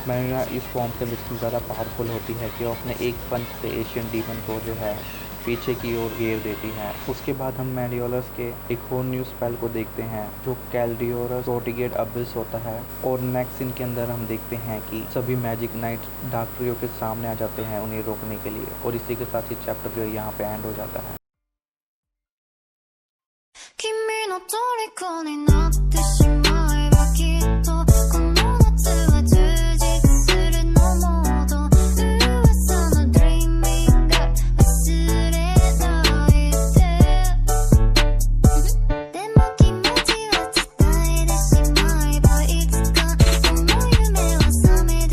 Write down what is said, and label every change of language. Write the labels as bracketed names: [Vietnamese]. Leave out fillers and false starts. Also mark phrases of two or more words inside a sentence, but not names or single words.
[Hindi] मेलियोना इस फॉर्म से इतनी ज़्यादा पावरफुल होती है कि वो अपने एक पंच से [English] Asian demon [Hindi] को जो है पीछे की ओर घेर देती है। उसके बाद हम मेलियोलस के एक और [English] new spell [Hindi] को देखते हैं जो कैल्डियोरस प्रोटिगेट अबिस होता है और [English] next scene [Hindi] के अंदर हम देखते हैं कि सभी मैजिक नाइट्स डार्क ट्रियो के सामने आ जाते हैं उन्हें रोकने के लिए और इसी के साथ ही चैप्टर जो यहाँ पे एंड हो जाता है। [Japanese] 君の虜になってしまえばきっとこの夏は充実するのもっと噂の Dreaming が忘れないででも気持ちは伝えてしまえばいつかその夢は覚